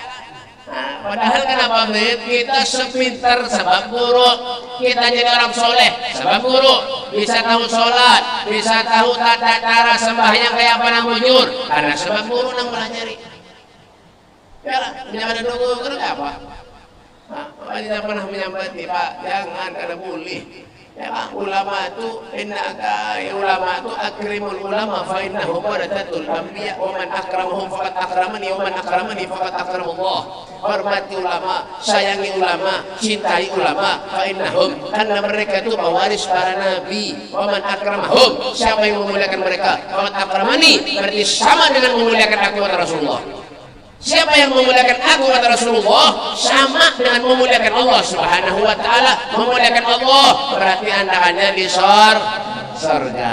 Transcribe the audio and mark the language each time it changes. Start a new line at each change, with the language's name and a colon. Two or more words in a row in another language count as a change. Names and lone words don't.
Banjar: Nah, padahal kenapa kita sepintar sebab guru, kita jadi orang soleh sebab guru, bisa tahu sholat, bisa tahu tata cara sembahyang kayak apa nang bujur, karena sebab guru nang pelajari. Ya lah, menyambat guru kenapa? Nah, tidak pernah menyambati Pak, jangan kada boleh. Ya kan, ulama itu ulama itu
Arabic: أكرموا العلماء فإنهم ورثة الأنبياء ومن أكرمهم فقد أكرمني ومن أكرمني فقد أكرم الله.
Indonesian: Hormati ulama, sayangi ulama, cintai ulama
Arabic: فإنهم,
Indonesian: karena mereka itu pewaris para nabi.
Arabic: ومن أكرمهم,
Indonesian: siapa yang memuliakan mereka
Arabic: فقد أكرمني,
Indonesian: berarti sama dengan memuliakan aku kata Rasulullah. Siapa yang memuliakan aku kata Rasulullah sama dengan memuliakan Allah
Arabic: سبحانه وتعالى.
Indonesian: Memuliakan Allah berarti Anda ada di surga.